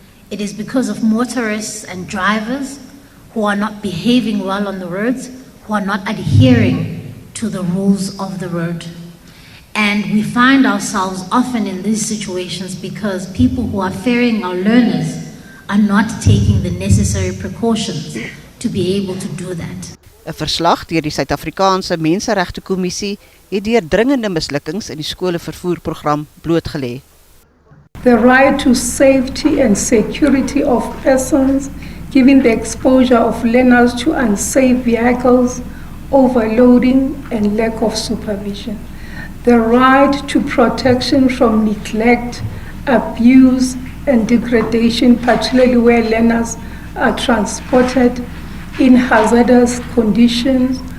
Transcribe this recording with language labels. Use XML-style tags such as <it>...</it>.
<en>It is because of motorists and drivers who are not behaving well on the roads, who are not adhering to the rules of the road. And we find ourselves often in these situations because people who are ferrying our learners are not taking the necessary precautions to be able to do that.</en> <af>'n Verslag deur die Suid-Afrikaanse Menseregtekommissie het deur dringende mislukkings in die skolevervoerprogram blootgelê.</af> <en>The right to safety and security of persons, given the exposure of learners to unsafe vehicles, overloading and lack of supervision. The right to protection from neglect, abuse and degradation, particularly where learners are transported in hazardous conditions.</en>